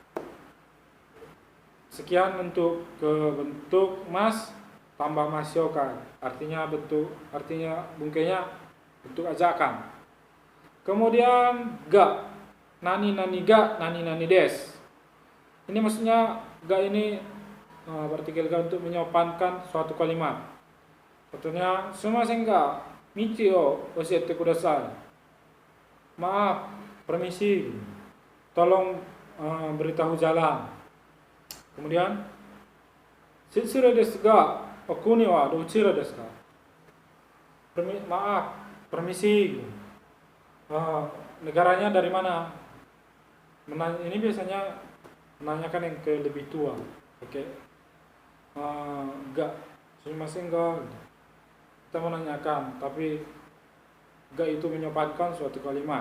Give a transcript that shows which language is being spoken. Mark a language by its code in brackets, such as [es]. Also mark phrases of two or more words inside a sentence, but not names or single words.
[id] Sekian untuk bentuk mas tambah masyoka, artinya bungkenya bentuk ajakan. Kemudian [ja] が、何が、何です. [id] Ini maksudnya ga ini partikel ga untuk menyopankan suatu kalimat. Contohnya [ja] すみませんが道を教えてください. [id] Maaf, permisi, tolong beritahu jalan. Kemudian [ja] 失礼ですがお国はどちらですか? [id] Maaf, permisi. Negaranya dari mana? Ini biasanya menanyakan yang ke lebih tua. [ja] Oke. が、すみませんが. [id] Kita menanyakan, tapi ga itu menyopankan suatu kalimat.